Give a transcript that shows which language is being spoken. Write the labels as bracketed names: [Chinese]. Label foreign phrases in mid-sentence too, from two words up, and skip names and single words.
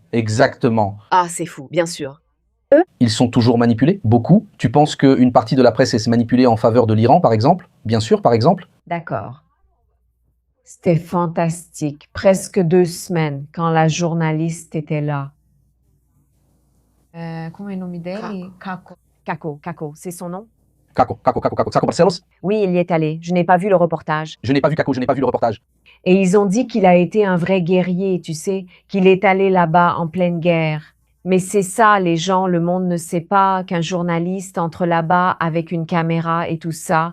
[French] Exactement. Ah, c'est fou, bien sûr. Ils sont toujours manipulés, beaucoup. Tu penses qu'une partie de la presse est manipulée en faveur de l'Iran, par exemple? Bien sûr, par exemple. D'accord. C'était fantastique. Presque 2 semaines quand la journaliste était là. [Portuguese] Como é o nome dele? Caco, [French] c'est son nom? Caco Barcelos? Oui, il y est allé. Je n'ai pas vu le reportage. Je n'ai pas vu Caco, je n'ai pas vu le reportage. Et ils ont dit qu'il a été un vrai guerrier, tu sais, qu'il est allé là-bas en pleine guerre. Mais c'est ça, les gens, le monde ne sait pas qu'un journaliste entre là-bas avec une caméra et tout ça.